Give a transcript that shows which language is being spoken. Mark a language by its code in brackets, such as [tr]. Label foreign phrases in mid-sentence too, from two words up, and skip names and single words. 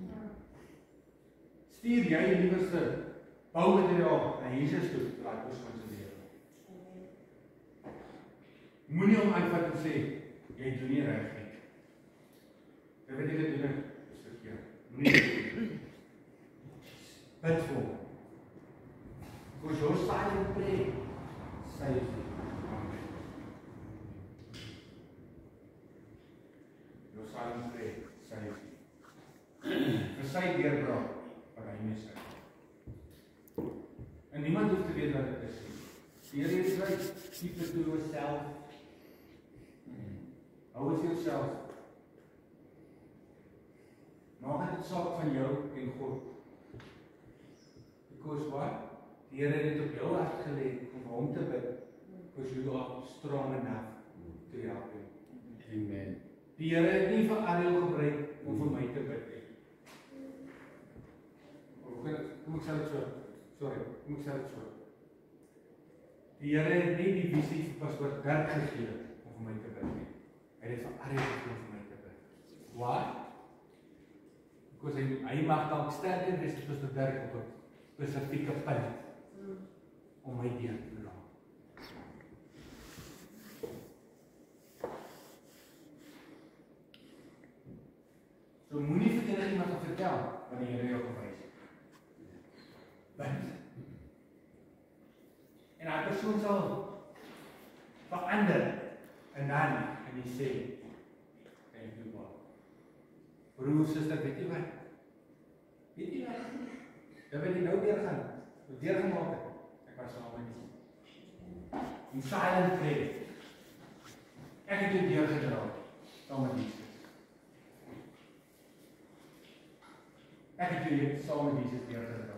[af] Stuur jy die liewerste boumateriaal na Jesus toe vir daai persoon se lewe. Moenie hom aanvat en sê jy doen nie reg nie. Jy weet jy doen dit is verkeerd. Moenie dit doen. Bid vir hom. [en] Because your silent prayer saves you. Amen. Your silent prayer saves you. [af] Vir sy deurbraak wat hy mis het. En niemand hoef te weet wat dit is nie. Die Here [en] is right, keep it to yourself. [af] Hou dit vir jouself. Maak dit saak van jou en God. [en] Because what? [af] Die Here het dit op jou hart gelê om hom te bid. [en] Because you are strong enough to help him. Amen. [af] Die Here het nie vir Ariel gebruik om vir my te bid nie. Kom ek sê dit so. Sorry, kom ek sê dit so. Die Here het nie die visie vir pastoor Dirk gegee om vir my te bid nie. Hy het vir Ariel gegee om vir my te bid. [en] Why? [af] Because hy mag dalk sterker wees as pastoor Dirk op 'n spesifieke punt om my deur te dra. So moenie vir enigiemand vertel wat die Here jou gewys het. Bid. En daai persoon sal verander en dan en hy sê [en] thank you God. [af] Broer, suster, weet jy wat? Weet jy wat? Dan wil jy nou deurgaan. Deurgemaak het. Ek was saam met jou. [en] In silent prayer. [af] Ek het jou deurgedra saam met Jesus. Ek het jou saam met Jesus deurgedra.